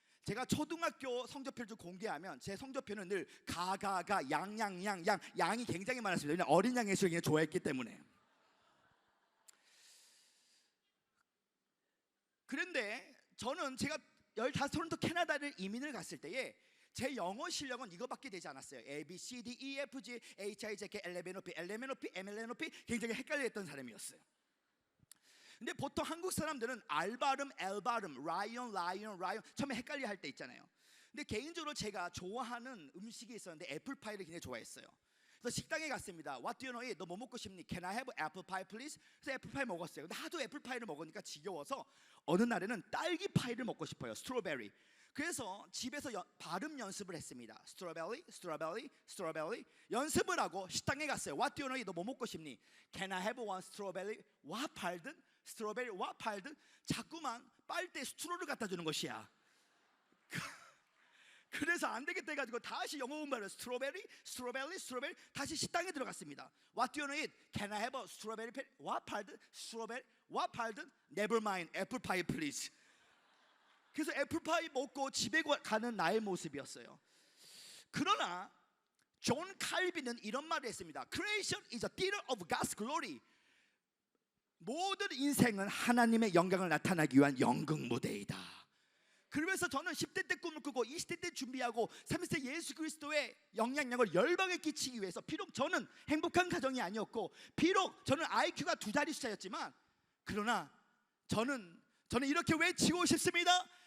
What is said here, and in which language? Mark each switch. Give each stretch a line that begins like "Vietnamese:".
Korean: 제가 초등학교 성적표를 공개하면 제 성적표는 늘 가가가 양양양 양이 굉장히 많았습니다. 왜냐하면 어린 양의 수를 굉장히 좋아했기 때문에. 그런데 저는 제가 15 토론토 캐나다를 이민을 갔을 때에 제 영어 실력은 이거밖에 되지 않았어요.
English: A, B, C, D, E, F, G, H, I, J, K, L, M, N, O, P, L, M, N, O, P, M, L, N, O, P
Korean: 굉장히 헷갈려했던 사람이었어요. 근데 보통 한국 사람들은 R 발음, L 발음, 라이언 처음에 헷갈려 할 때 있잖아요. 근데 개인적으로 제가 좋아하는 음식이 있었는데 애플파이를 굉장히 좋아했어요. 그래서 식당에 갔습니다.
English: What do you know?
Korean: 너 뭐 먹고 싶니?
English: Can I have apple pie please?
Korean: 그래서 애플파이 먹었어요. 근데 하도 애플파이를 먹으니까 지겨워서 어느 날에는 딸기 파이를 먹고 싶어요. 스트로베리. 그래서 집에서 발음 연습을 했습니다. 스트로베리, 스트로베리, 스트로베리 연습을 하고 식당에 갔어요.
English: What do you know?
Korean: 너 뭐 먹고 싶니?
English: Can I have one strawberry?
Korean: 와 팔든 스트로베리 와 팔든 자꾸만 빨대 스트로를 갖다 주는 것이야. 그래서 안 되겠다 해가지고 다시 영어 공부를 스트로베리, 스트로베리, 스트로베리 다시 식당에 들어갔습니다.
English: What do you know? Can I have a strawberry? 와 팔든 스트로베리 와 팔든 Never mind, apple pie please.
Korean: 그래서 애플파이 먹고 집에 가는 나의 모습이었어요. 그러나 존 칼빈은 이런 말을 했습니다.
English: Creation is a theater of God's glory.
Korean: 모든 인생은 하나님의 영광을 나타나기 위한 연극 무대이다. 그러면서 저는 10대 때 꿈을 꾸고 20대 때 준비하고 30대 예수 그리스도의 영향력을 열방에 끼치기 위해서, 비록 저는 행복한 가정이 아니었고 비록 저는 IQ가 2자리 숫자였지만, 그러나 저는 이렇게 외치고 싶습니다.